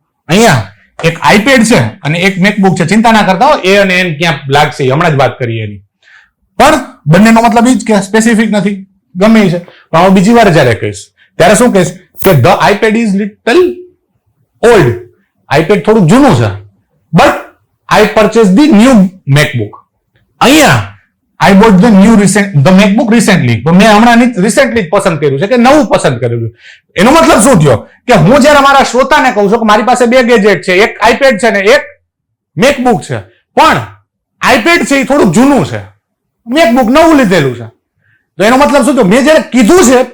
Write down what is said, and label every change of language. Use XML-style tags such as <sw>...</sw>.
<gu>અહીંયા એક આઈપેડ છે અને એક મેકબુક છે. ચિંતા ના કરતા હો, એ અને એન ક્યાં લાગશે, હમણાં જ વાત કરીએ એની. પણ બંનેનો મતલબ એ જ કે સ્પેસિફિક નથી, ગમે છે. પણ હું બીજી વાર જયારે કહીશ ત્યારે શું કહીશ કે</gu> <en>The iPad is little old.</en> <gu>IPad થોડુંક જૂનું છે,</gu> <en>But I purchase the new MacBook.</en> <gu>અહીંયા</gu> <en>I bought the MacBook recently.</en> <gu>તો મેં હમણાં રિસેન્ટલી પસંદ કર્યું છે, કે નવું પસંદ કરેલું. એનો મતલબ શું થયો કે હું જ્યારે મારા શ્રોતાને કહું છું કે મારી પાસે 2 ગેજેટ છે, એક આઈપેડ છે ને એક મેકબુક છે, પણ આઈપેડ છે એ થોડુંક જૂનું છે, મેકબુક નવું લીધેલું છે. તો એનો મતલબ શું થયો? મેં જ્યારે કીધું છે</gu>